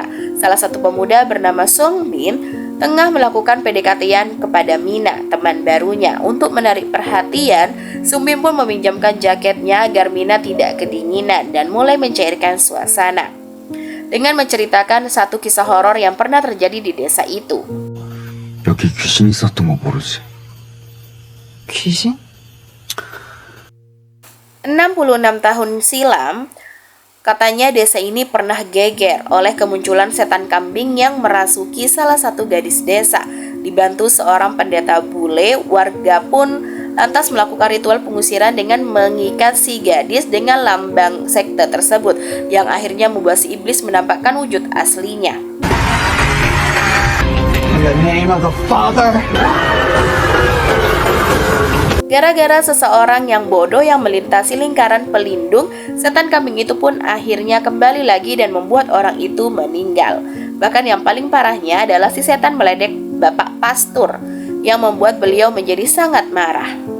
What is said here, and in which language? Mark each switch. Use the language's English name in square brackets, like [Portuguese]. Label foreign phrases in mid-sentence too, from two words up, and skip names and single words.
[Indonesian] Salah satu pemuda bernama Sung Min tengah melakukan PDKT-an kepada Mina, teman barunya. Untuk menarik perhatian, Sung Min pun meminjamkan jaketnya agar Mina tidak kedinginan dan mulai mencairkan suasana dengan menceritakan satu kisah horor yang pernah terjadi di desa itu. [Korean] 여기 귀신 있었던 거 모르지? 귀신? [Indonesian] 66 tahun silam, katanya desa ini pernah geger oleh kemunculan setan kambing yang merasuki salah satu gadis desa. Dibantu seorang pendeta bule, warga pun lantas melakukan ritual pengusiran dengan mengikat si gadis dengan lambang sekte tersebut, yang akhirnya membuat si iblis menampakkan wujud aslinya. [English] In the name of the Father. [Indonesian] Gara-gara seseorang yang bodoh yang melintasi lingkaran pelindung, setan kambing itu pun akhirnya kembali lagi dan membuat orang itu meninggal. Bahkan yang paling parahnya adalah si setan meledek Bapak Pastur yang membuat beliau menjadi sangat marah.